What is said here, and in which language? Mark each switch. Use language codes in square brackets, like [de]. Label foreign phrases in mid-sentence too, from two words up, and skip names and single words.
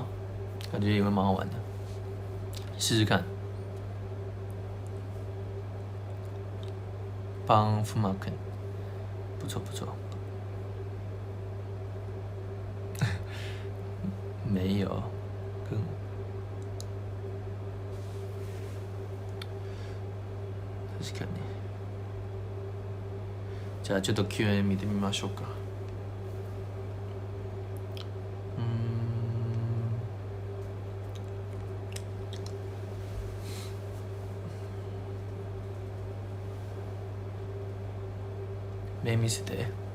[zh] 感觉也会蛮好玩的，试试看。帮富马肯，不错不错。没有，跟確かに。 [ja] じゃあちょっと Q&A 見てみましょうか。目見せて。